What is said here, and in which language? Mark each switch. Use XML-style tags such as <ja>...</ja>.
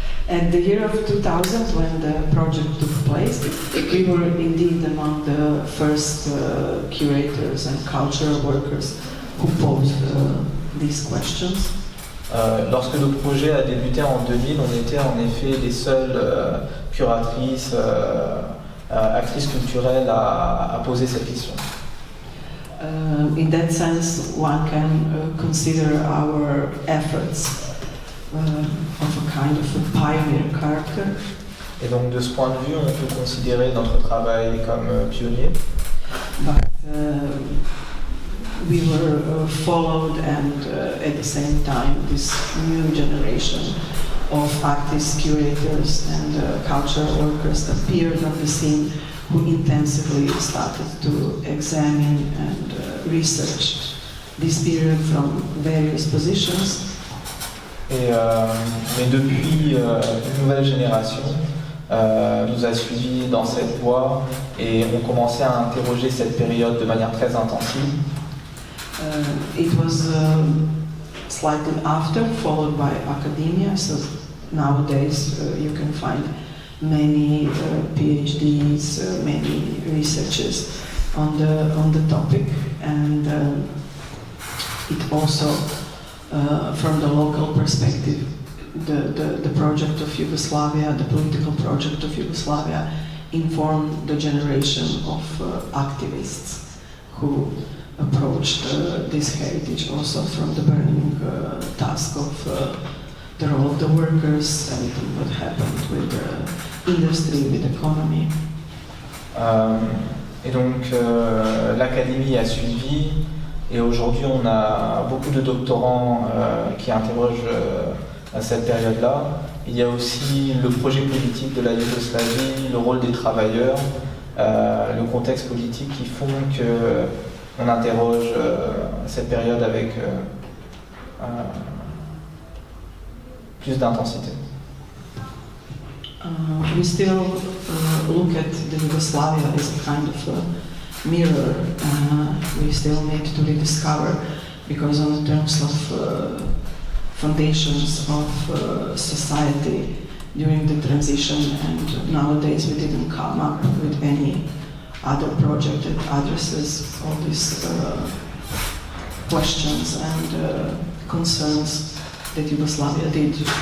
<en>At the year of 2000, when the project took place, we were indeed among the first curators and cultural workers who posed these questions.</en> <fr>Lorsque le projet a débuté en 2000, on était en effet les seules curatrices, actrices culturelles à poser cette question.</fr> <en>In that sense, one can consider our efforts of a kind of a pioneer character.</en> <fr>Et donc de ce point de vue, on peut considérer notre travail comme pionnier.</fr> <en>But we were followed, and at the same time this new generation of artists, curators and cultural workers appeared on the scene, who intensively started to examine and research this period from various positions.</en> <fr>Mais depuis, une nouvelle génération nous a suivis dans cette voie et ont commencé à interroger cette période de manière très intensive.</fr> <en>It was slightly after, followed by academia. So nowadays you can find many PhDs, many researchers on the topic, and it also, from the local perspective, the project of Yugoslavia, the political project of Yugoslavia, informed the generation of activists who approached this heritage also from the burning task of the role of the workers and what happened with the industry, with the economy.</en> <fr>Et donc l'académie a suivi, et aujourd'hui on a beaucoup de doctorants qui interrogent à cette période-là. Il y a aussi le projet politique de la Yougoslavie, le rôle des travailleurs, le contexte politique qui font qu'on interroge cette période avec plus d'intensité.</fr> <en>We still look at the Yugoslavia as a kind of a mirror. We still need to rediscover, because on the terms of foundations of society during the transition, and nowadays we didn't come up with any other project that addresses all these questions and concerns that Yugoslavia did.</en>